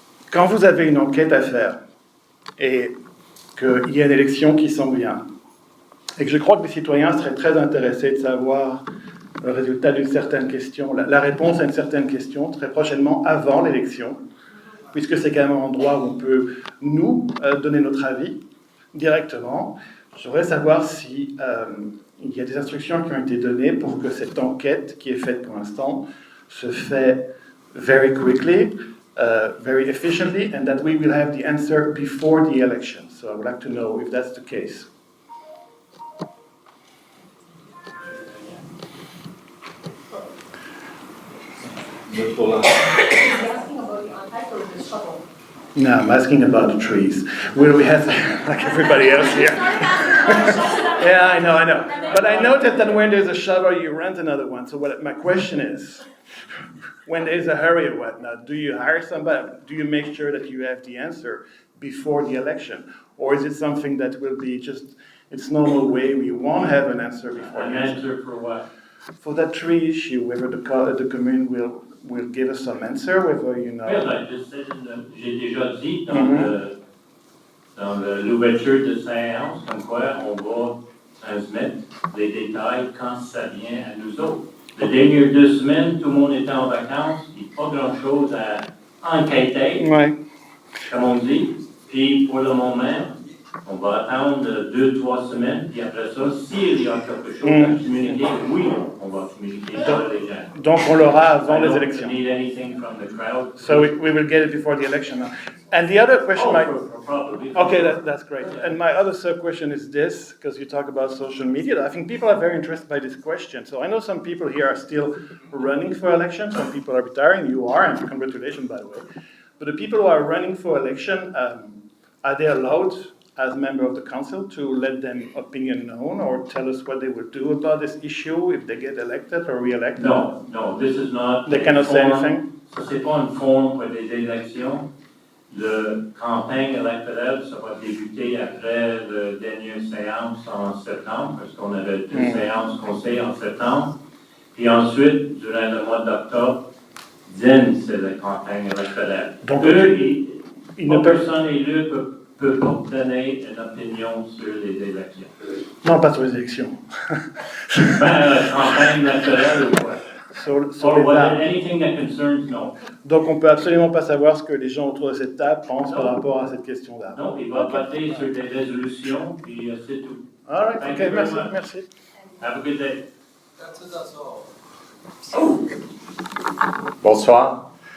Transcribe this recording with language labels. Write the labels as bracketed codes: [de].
[fr] Quand vous avez une enquête à faire et qu'il y a une élection qui s'en vient, et que je crois que les citoyens seraient très intéressés de savoir le résultat d'une certaine question, la réponse à une certaine question très prochainement avant l'élection, puisque c'est quand même un endroit où on peut, nous, donner notre avis directement. Je voudrais savoir si il y a des instructions qui ont été données pour que cette enquête qui est faite pour l'instant se fait [en] very quickly, very efficiently, and that we will have the answer before the election. So I would like to know if that's the case. No, I'm asking about the trees. Will we have, like everybody else here? Yeah, I know. But I noticed that when there's a shovel, you rent another one. So my question is, when there's a hurry or whatnot, do you hire somebody? Do you make sure that you have the answer before the election? Or is it something that will be just, it's normal way, we won't have an answer before the election? An answer for what? For that tree issue, whether the commune will give us some answer, whether you know. [fr] J'ai déjà dit dans l'ouverture de séance, comme quoi on va transmettre les détails quand ça vient à nous autres. Les dernières 2 semaines, tout le monde était en vacances, il n'y a pas grand-chose à enquêter, comme on dit. Puis pour le moment, on va attendre 2-3 semaines, puis après ça, s'il y a quelque chose à communiquer, oui, on va communiquer ça à les gens. Donc on l'aura avant les élections. [en] Need anything from the crowd. So we will get it before the election. And the other question probably. Okay, that's great. And my other sub-question is this, because you talk about social media. I think people are very interested by this question. So I know some people here are still running for election. Some people are retiring. You are, and congratulations, by the way. But the people who are running for election, are they allowed as member of the council to let their opinion known or tell us what they will do about this issue if they get elected or re-elected? No, this is not. They cannot say anything? [fr] Ça, c'est pas une forme pour des élections. Le campagne électorale, ça va débuter après la dernière séance en septembre, parce qu'on avait 2 séances Conseil en septembre. Puis ensuite, durant le mois d'octobre, c'est la campagne électorale. Donc, personne élu peut pas donner une opinion sur les élections. Non, pas sur les élections. Campagne électorale ou quoi? [en] Anything that concerns, no. [fr] Donc on ne peut absolument pas savoir ce que les gens autour de cette table pensent par rapport à cette question-là. Non, il va voter sur des résolutions, puis c'est tout. [en] All right, okay, merci. Have a good day. [fr] Bonsoir.